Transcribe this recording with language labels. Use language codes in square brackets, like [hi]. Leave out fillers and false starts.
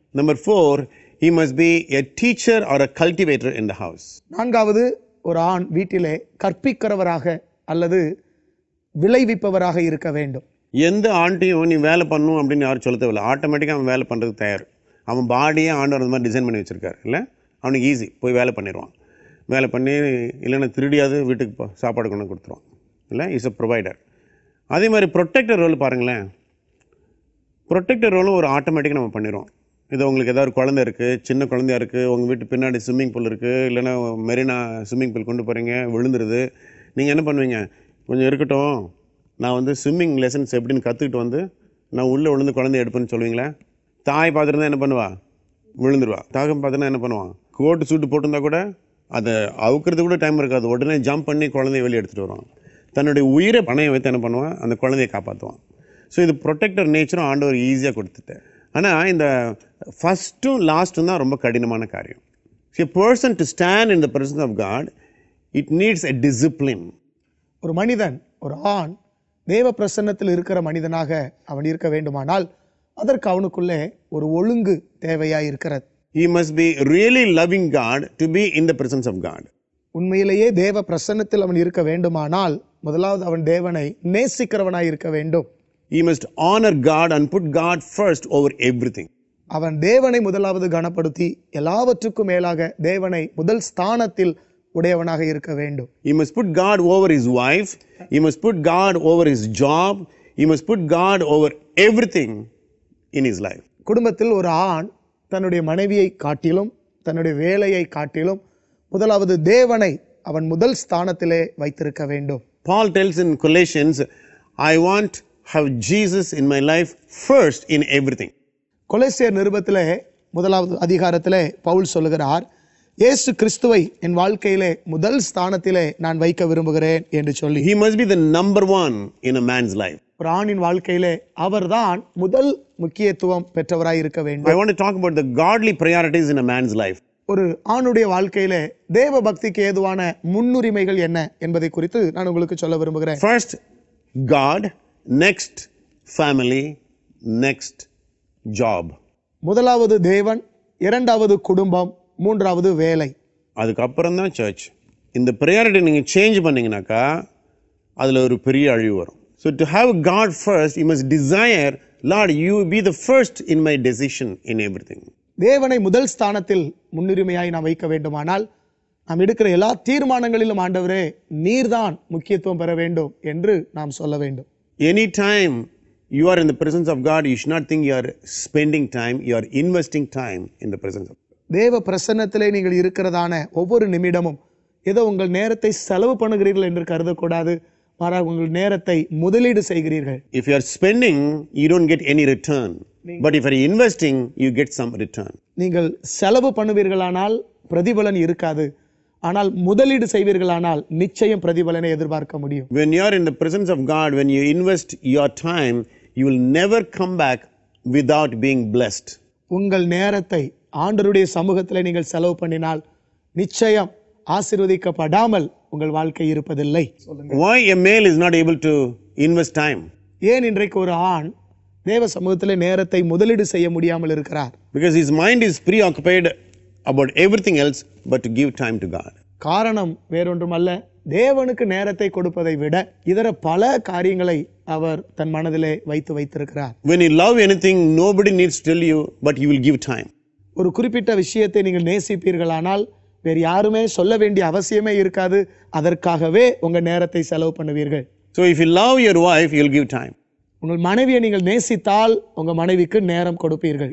[en] Number 4, he must be a teacher or a cultivator in the house. [ta] நான்காவது, ஒரு ஆண் வீட்டிலே கற்பிக்கிறவராக அல்லது விளைவிப்பவராக இருக்க வேண்டும். எந்த ஆண்டையும் நீ வேலை பண்ணணும் அப்படின்னு யாரும் சொல்ல தேவையில்லை. ஆட்டோமேட்டிக்காக அவன் வேலை பண்ணுறதுக்கு தயார். அவன் பாடியே ஆண்டவர் அந்த மாதிரி டிசைன் பண்ணி வச்சுருக்காரு. இல்லை, அவனுக்கு ஈஸி, போய் வேலை பண்ணிடுவான். வேலை பண்ணி இல்லைன்னா திருடியாவது வீட்டுக்கு சாப்பாடு கொண்டு கொடுத்துருவான். இல்லை, [en] Is a provider. [ta] அதே மாதிரி ப்ரொடெக்டர் ரோல் பாருங்களேன். ப்ரொடெக்டர் ரோலும் ஒரு ஆட்டோமேட்டிக்காக நம்ம பண்ணிடுவோம். இது உங்களுக்கு ஏதாவது குழந்தை இருக்குது, சின்ன குழந்தையா இருக்குது, உங்கள் வீட்டு பின்னாடி ஸ்விம்மிங் பூல் இருக்குது, இல்லைன்னா மெரினா ஸ்விம்மிங் பூல் கொண்டு போகிறீங்க, விழுந்துருது. நீங்கள் என்ன பண்ணுவீங்க, கொஞ்சம் இருக்கட்டும், நான் ஸ்விம்மிங் லெசன்ஸ் எப்படின்னு கற்றுக்கிட்டு நான் உள்ளே விழுந்து குழந்தைய எடுப்பேன்னு சொல்லுவீங்களே. தாய் பார்த்துருந்தா என்ன பண்ணுவா, விழுந்துருவா. தாகம் பார்த்துனா என்ன பண்ணுவான், கோட்டு சூட்டு போட்டிருந்தா கூட அதை அவுக்கிறது கூட டைம் இருக்காது, உடனே ஜம்ப் பண்ணி குழந்தைய வெளியே எடுத்துகிட்டு வருவான். தன்னுடைய உயிரை பணையம் வைத்து என்ன பண்ணுவான், அந்த குழந்தையை காப்பாற்றுவான். ஸோ இது ப்ரொடெக்டர் நேச்சரும் ஆண்டவர் ஈஸியாக கொடுத்துட்டேன். ஆனால் இந்த ஃபஸ்ட்டும் லாஸ்ட்டும் தான் ரொம்ப கடினமான காரியம். [en] A person to stand in the presence of God, it needs a discipline. [ta] ஒரு மனிதன், ஒரு ஆண் தேவ பிரசன்னத்தில் இருக்கிற மனிதனாக அவன் இருக்க வேண்டுமானால் அதற்கு அவனுக்குள்ளே ஒரு ஒழுங்கு தேவையாக இருக்கிறது. [en] He must be really loving God to be in the presence of God. [ta] உண்மையிலேயே தேவ பிரசன்னத்தில் அவன் இருக்க வேண்டுமானால் முதலாவது அவன் தேவனை நேசிக்கிறவனாய் இருக்க வேண்டும். [en] He must honor God and put God first over everything. [ta] அவன் தேவனை முதலாவது கனப்படுத்தி எல்லாவற்றுக்கும் மேலாக தேவனை முதல் ஸ்தானத்தில் உடையவனாக இருக்க வேண்டும். [en] He must put God over his wife. He must put God over his job. He must put God over everything in his life. [ta] குடும்பத்தில் ஒரு ஆண் தன்னுடைய மனைவியை காட்டிலும் தன்னுடைய வேலையை காட்டிலும் முதலாவது தேவனை அவன் முதல் ஸ்தானத்திலே வைத்திருக்க வேண்டும். [en] Paul tells in Colossians, I want have Jesus in my life first in everything. [ta] கொலோசியர் நிருபத்திலே முதலாவது அதிகாரத்திலே பவுல் சொல்லுகிறார், இயேசு கிறிஸ்துவை என் வாழ்க்கையிலே முதல் ஸ்தானத்திலே நான் வைக்க விரும்புகிறேன் என்று சொல்லி. [en] He must be the number one in a man's life. [ta] ஒரு ஆணின் வாழ்க்கையிலே அவர்தான் முதல் முக்கியத்துவம் பெற்றவராய் இருக்க வேண்டும். [en] I want to talk about the godly priorities in a man's life. [ta] ஒரு ஆணுடைய வாழ்க்கையிலே தேவ பக்திக்கு ஏதுவான முன்னுரிமைகள் என்ன என்பதை குறித்து நான் உங்களுக்கு சொல்ல விரும்புகிறேன். [en] First, God, next, family, next, job. [ta] முதலாவது தேவன், இரண்டாவது குடும்பம், மூன்றாவது வேலை. அதுக்கப்புறம் தான் சர்ச். இந்த ப்ரையாரிட்டி நீங்கள் சேஞ்ச் பண்ணிங்கனாக்கா அதில் ஒரு பெரிய அழிவு வரும். [en] So to have God first you must desire, Lord you be the first in my decision in everything. [ta] தேவனை முதல் ஸ்தானத்தில் முன்னுரிமையாய் நாம் வைக்க வேண்டுமானால் நாம் எடுக்கிற எல்லா தீர்மானங்களிலும் ஆண்டவரே நீர்தான் முக்கியத்துவம் பெற வேண்டும் என்று நாம் சொல்ல வேண்டும். [en] Any time you are in the presence of God, you should not think you are spending time, you are investing time in the presence of God. [ta] தேவ பிரசன்னத்திலே நீங்கள் இருக்கிறதான ஒவ்வொரு நிமிடமும் ஏதோ உங்கள் நேரத்தை செலவு பண்ணுகிறீர்கள் என்று கருதக்கூடாது. மாறாக உங்கள் நேரத்தை முதலீடு செய்கிறீர்கள். [en] If you are spending, you don't get any return. But if you are investing, you get some return. [ta] நீங்கள் செலவு பண்ணுவீர்களானால் பிரதிபலன் இருக்காது. ஆனால் முதலீடு செய்வீர்களானால் நிச்சயம் பிரதிபலனை எதிர்பார்க்க முடியும். [en] When you are in the presence of God, when you invest your time, you will never come back without being blessed. [ta] உங்கள் நேரத்தை ஆண்டவருடைய சமூகத்திலே நீங்கள் செலவு பண்ணினால் நிச்சயம் ஆசீர்வதிக்கப்படாமல் உங்கள் வாழ்க்கை இருப்பதில்லை. [en] Why a male is not able to invest time? [ta] ஏன் இன்றைக்கு ஒரு ஆண் தேவ சமூகத்திலே நேரத்தை முதலீடு செய்ய முடியாமல் இருக்கிறார்? [en] Because his mind is preoccupied about everything else but to give time to God. [ta] காரணம் வேறொன்றுமல்ல, தேவனுக்கு நேரத்தை கொடுப்பதை விட இதர பல காரியங்களை அவர் தன் மனதிலே வைத்திருக்கிறார். [en] When you love anything, nobody needs to tell you, but you will give time. [ta] ஒரு குறிப்பிட்ட விஷயத்தை நீங்கள் நேசிப்பீர்களானால் வேறு யாருமே சொல்ல வேண்டிய அவசியமே இருக்காது. அதற்காகவே உங்க நேரத்தை செலவு பண்ணுவீர்கள். [en] So if you love your wife, you will give time. [ta] உங்கள் மனைவியை நீங்கள் நேசித்தால் உங்க மனைவிக்கு நேரம் கொடுப்பீர்கள்.